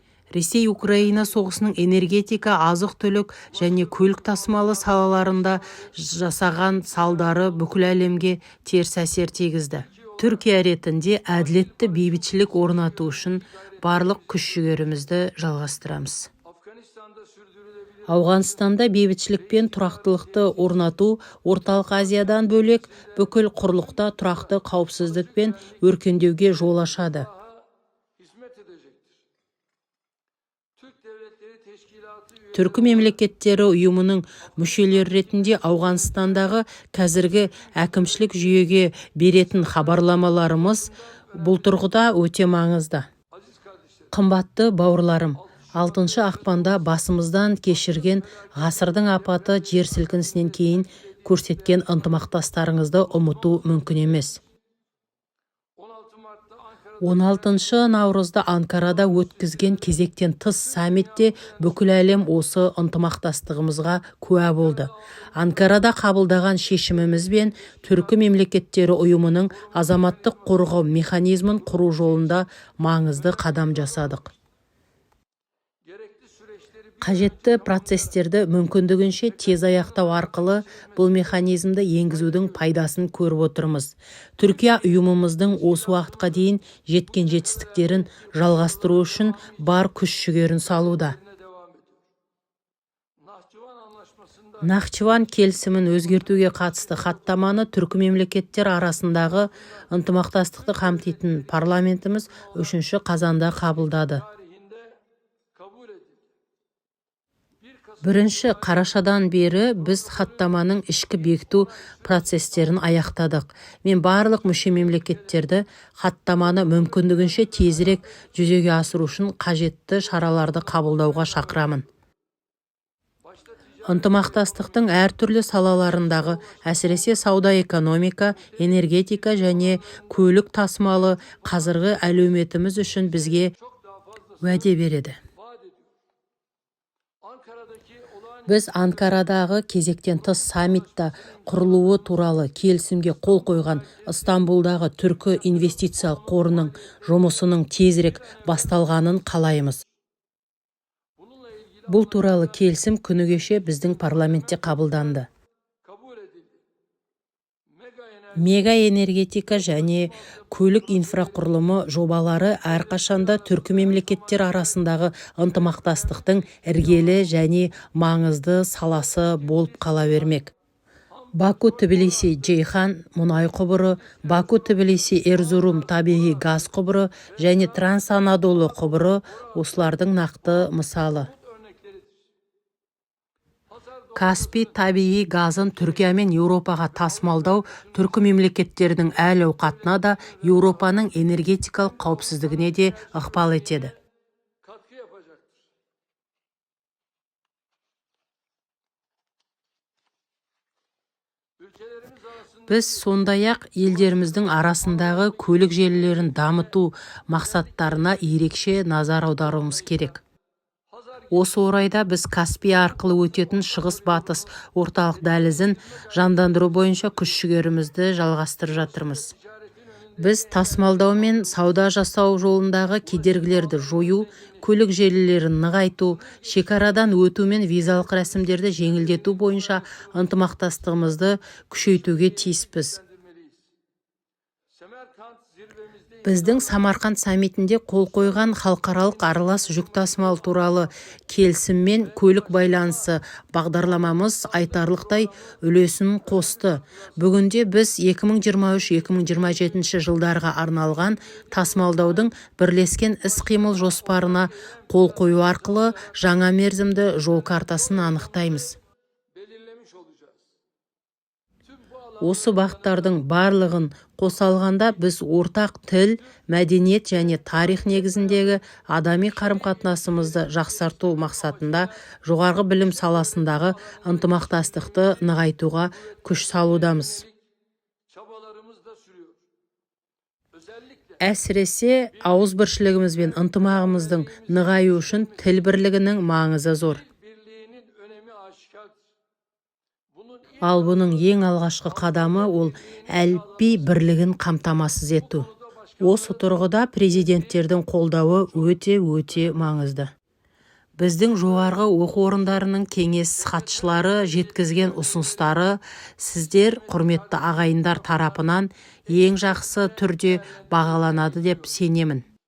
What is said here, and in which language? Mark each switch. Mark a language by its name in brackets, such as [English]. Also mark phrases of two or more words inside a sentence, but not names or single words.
[Kazakh] Ресей-Украина соғысының энергетика, азық-түлік және көлік тасымалы салаларында жасаған салдары бүкіл әлемге теріс әсер тигізді. Түркия ретінде әділетті бейбітшілік орнату үшін барлық күш-жігерімізді жалғастырамыз. [Turkish] Afganistan'da sürdürülebilir [Kazakh] Ауғанстанда бейбітшілік пен тұрақтылықты орнату Орталық Азиядан бөлек бүкіл құрлықта тұрақты қауіпсіздік пен өркендеуге жол ашады. [Turkish] hizmet edecektir. Türk Devletleri Teşkilatı üyeleri [Kazakh] Түркі мемлекеттері ұйымының мүшелері ретінде Ауғанстандағы қазіргі әкімшілік жүйеге беретін хабарламаларымыз бұл тұрғыда өте маңызды. [Turkish] aziz kardeşlerim, [Kazakh] Қымбатты бауырларым, 6 ақпанда басымыздан кешірген ғасырдың апаты жер сілкінісінен кейін көрсеткен ынтымақтастарыңызды ұмыту мүмкін емес. [Turkish] 16 Mart'ta Ankara'da [Kazakh] 16 наурызда Анкарада өткізген кезектен тыс саммитте бүкіл әлем осы ынтымақтастығымызға куә болды. Анкарада қабылдаған шешіміміз бен Түркі мемлекеттері ұйымының азаматтық қорғау механизмін құру жолында маңызды қадам жасадық. [Turkish] gerekli süreçleri bir [Kazakh] Қажетті процестерді мүмкіндігінше тез аяқтау арқылы бұл механизмді енгізудің пайдасын көріп отырмыз. Түркия ұйымымыздың осы уақытқа дейін жеткен жетістіктерін жалғастыру үшін бар күш-жігерін салуда. [Turkish] devam ediyor. Nahçıvan Anlaşması'nda [Kazakh] Нахчыван келісімін өзгертуге қатысты хаттаманы түркі мемлекеттер арасындағы ынтымақтастықты қамтитын парламентіміз 3 қазанда қабылдады. [Turkish] tarihinde kabul edildi. [Kazakh] 1 қарашадан бері біз хаттаманың ішкі бекіту процестерін аяқтадық. Мен барлық мүше мемлекеттерді хаттаманы мүмкіндігінше тезірек жүзеге асыру үшін қажетті шараларды қабылдауға шақырамын. Ынтымақтастықтың әртүрлі салаларындағы, әсіресе сауда-экономика, энергетика және көлік тасымалы қазіргі әлеуметіміз үшін бізге уәде береді. [Turkish] Vaat ediyor. Ankara'daki olağan [Kazakh] Біз Анкарадағы кезектен тыс саммитта құрылуы туралы келісімге қол қойған Стамбулдағы түркі инвестициялық қорының жұмысының тезірек басталғанын қалаймыз. [Turkish] bununla ilgili [Kazakh] Бұл туралы келісім күні кеше біздің парламентте қабылданды. [Turkish] kabul edildi. [Kazakh] Мега энергетика және көлік инфрақұрылымы жобалары әрқашанда түркі мемлекеттер арасындағы ынтымақтастықтың іргелі және маңызды саласы болып қала бермек. Баку-Тбилиси-Джейхан мұнай құбыры, Баку-Тбилиси-Эрзурум табиғи газ құбыры және Транс-Анадолу құбыры осылардың нақты мысалы. [Turkish] örnekleridir. Pazar [Kazakh] Каспий табиғи газын Түркия мен Еуропаға тасымалдау түркі мемлекеттердің әл-ауқатына да Еуропаның энергетикалық қауіпсіздігіне де ықпал етеді. [Turkish] katkı yapacaktır. Ülkelerimiz arasında [Kazakh] Біз сондай-ақ елдеріміздің арасындағы көлік желілерін дамыту мақсаттарына ерекше назар аударуымыз керек. Осы орайда біз Каспий арқылы өтетін шығыс-батыс орталық дәлізін жандандыру бойынша күш-жігерімізді жалғастырып жатырмыз. Біз тасымалдау мен сауда жасау жолындағы кедергілерді жою, көлік желілерін нығайту, шекарадан өту мен визалық рәсімдерді жеңілдету бойынша ынтымақтастығымызды күшейтуге тиіспіз. [Turkish] bildirmeliyiz. Semerkant zirvemizde [Kazakh] Біздің Самарқанд саммитінде қол қойған халықаралық аралас жүк тасымал туралы келісім мен көлік байланысы бағдарламамыз айтарлықтай үлесін қосты. Бүгінде біз 2023-2027 жылдарға арналған тасымалдаудың бірлескен іс-қимыл жоспарына қол қою арқылы жаңа мерзімді жол картасын анықтаймыз. [Turkish] belirlemiş olacağız. Tüm bu alan [Kazakh] Осы бағыттардың барлығын қоса алғанда біз ортақ тіл, мәдениет және тарих негізіндегі адами қарым-қатынасымызды жақсарту мақсатында жоғарғы білім саласындағы ынтымақтастықты нығайтуға күш салудамыз. [Turkish] çabalarımız da sürüyor. Özellikle [Kazakh] Әсіресе ауызбіршілігіміз бен ынтымағымыздың нығаю үшін тіл бірлігінің маңызы зор. [Turkish] birliğinin önemi aşikardır. Bunun ilk [Kazakh] Ал бұның ең алғашқы қадамы ол әліпби бірлігін қамтамасыз ету. Осы тұрғыда президенттердің қолдауы өте маңызды. Біздің жоғарғы оқу орындарының кеңес хатшылары жеткізген ұсыныстары сіздер, құрметті ағайындар тарапынан ең жақсы түрде бағаланады деп сенемін.